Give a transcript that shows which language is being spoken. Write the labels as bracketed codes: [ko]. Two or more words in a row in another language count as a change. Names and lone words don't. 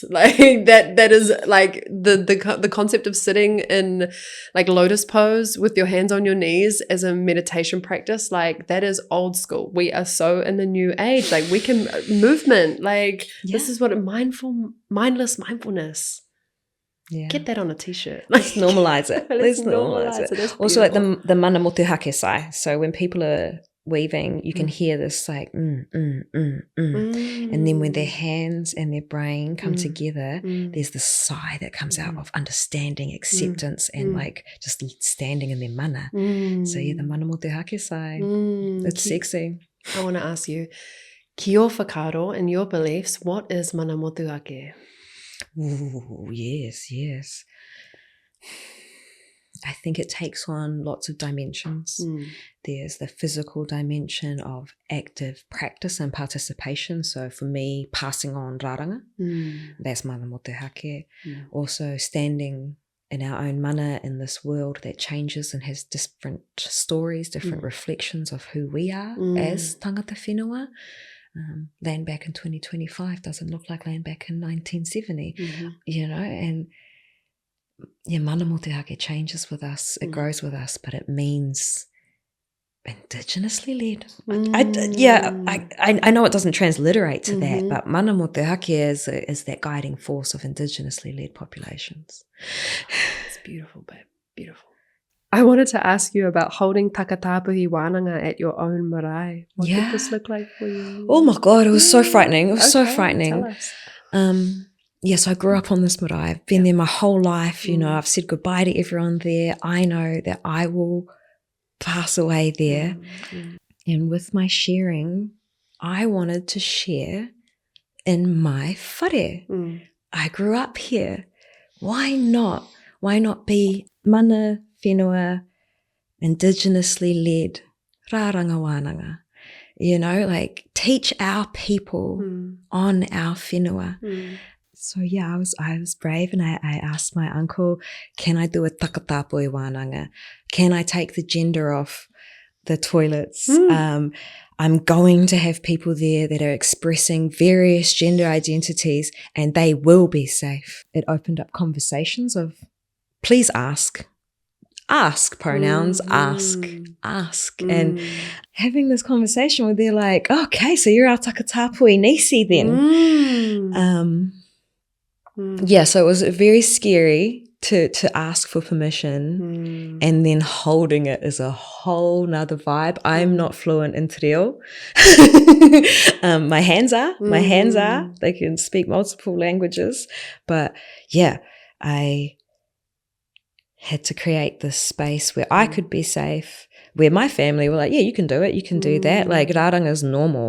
[en] Like that is like the concept of sitting in like lotus pose with your hands on your knees as a meditation practice. Like that is old school. We are so in the new age. Like we can movement. Like this is what mindless mindfulness. Yeah. Get that on a t-shirt. Let's normalize it. Let's normalize it. Also like the [mi] mana motuhake [en] sai. So when people are weaving, you can hear this like and then when their hands and their brain come together, there's this sigh that comes out of understanding, acceptance, and like just standing in their mana. So yeah, the [mi] mana motuhake [en] sai. It's sexy. I want to ask you, [mi] ki o whakaaro, [en] in your beliefs, what is [mi] mana motuhake? [en] Ooh, yes. I think it takes on lots of dimensions. There's the physical dimension of active practice and participation. So for me, passing on raranga, that's [mi] mana motuhake. [en] Also standing in our own mana in this world that changes and has different stories, different reflections of who we are as [mi] tangata whenua. [en] Land back in 2025 doesn't look like land back in 1970, and mana motuhake changes with us, it grows with us, but it means indigenously led. I know it doesn't transliterate to that, but [mi] mana motuhake [en] is that guiding force of indigenously led populations. It's beautiful, babe, beautiful. I wanted to ask you about holding [mi] takatāpui wānanga [en] at your own marae. What did this look like for you? Oh my God, it was so frightening. It was so frightening. Tell us. Yes, I grew up on this marae. I've been there my whole life. I've said goodbye to everyone there. I know that I will pass away there. And with my sharing, I wanted to share in my whare. I grew up here. Why not? Why not be [mi] mana whenua, [en] indigenously led, [mi] rāranga wānanga? [en] Like teach our people on our whenua. So yeah, I was brave, and I asked my uncle, can I do a [mi] takatāpui wānanga? [en] Can I take the gender off the toilets? I'm going to have people there that are expressing various gender identities, and they will be safe. It opened up conversations of, please ask pronouns, ask. And having this conversation where they're like, okay, so you're our takatāpui nisi then. So it was very scary to ask for permission, and then holding it is a whole nother vibe. I'm not fluent in [mi] te reo. [en] My hands are. They can speak multiple languages. But yeah, I had to create this space where I could be safe, where my family were like, yeah, you can do it, you can do that. Like rāranga is normal.